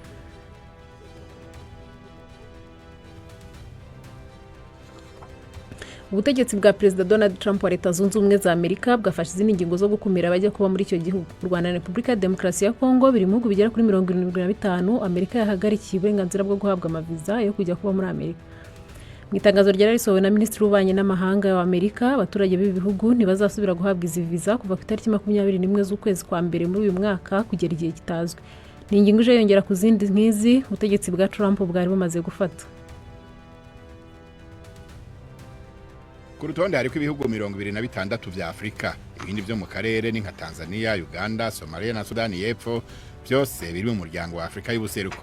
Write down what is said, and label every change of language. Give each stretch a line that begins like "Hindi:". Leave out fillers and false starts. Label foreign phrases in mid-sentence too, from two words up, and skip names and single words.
Kinyarwanda: Ubutegetsi bwa Perezida Donald Trump wa Leta Zunze Ubumwe za Amerika bwafashe izindi ngingo zo gukumira abajya kuba muri icyo gihugu. U Rwanda na Repubulika ya Demokarasi ya Kongo biri mu bihugu bigera kuri 75 Amerika yahagarikiye uburenganzira bwo guhabwa amaviza yo kujya kuba muri Amerika. Mu itangazo ryarayisohowe na Minisitiri w'Ububanyi n'Amahanga wa Amerika, abaturage b'ibi bihugu ntibazasubira guhabwa izi visa kuva ku itariki 21 z'ukwezi kwa mbere muri uyu mwaka kugera igihe kitazwi. Ni ingingo ije yongera ku zindi nk'izi ubutegetsi bwa Trump bwari bumaze gufata. Ku rutonde hariko ibihugu 26 vya Afrika, ibindi byo mu karere ni nka Tanzania, Uganda, Somalia na Sudani y'Epfo, byose biri mu muryango wa Afrika y'ubuseruko.